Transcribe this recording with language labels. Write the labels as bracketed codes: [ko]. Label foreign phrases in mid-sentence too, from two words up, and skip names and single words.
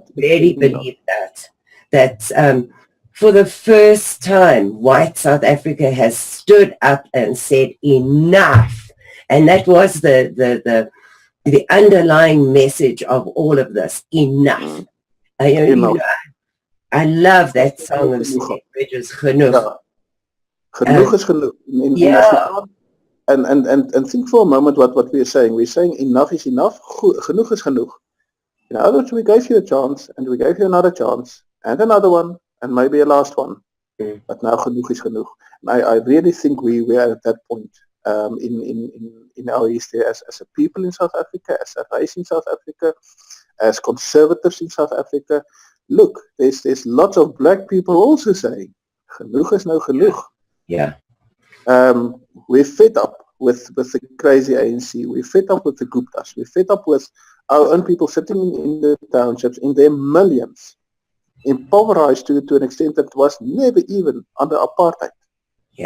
[en] I really believe that for the first time, white South Africa has stood up and said enough, and that was the underlying message of all of this: enough. I love that song of Steve Bridges, [af] Genoeg. Genoeg is genoeg. [en] And think for a moment what we are saying. We're saying enough is enough. [af] Genoeg is genoeg. [en] In other words, we gave you a chance, and we gave you another chance, and another one, and maybe a last one. But now [af] genoeg is genoeg. [en] And I really think we are at that point in our history as a people in South Africa, as a race in South Africa, as conservatives in South Africa. Look, there's lots of black people also saying, [af] genoeg is nou genoeg. [en] Yeah. We're fed up with the crazy ANC. We're fed up with the Guptas. We're fed up with our own people sitting in the townships in their millions, impoverished to an extent that was never even under apartheid. Yeah.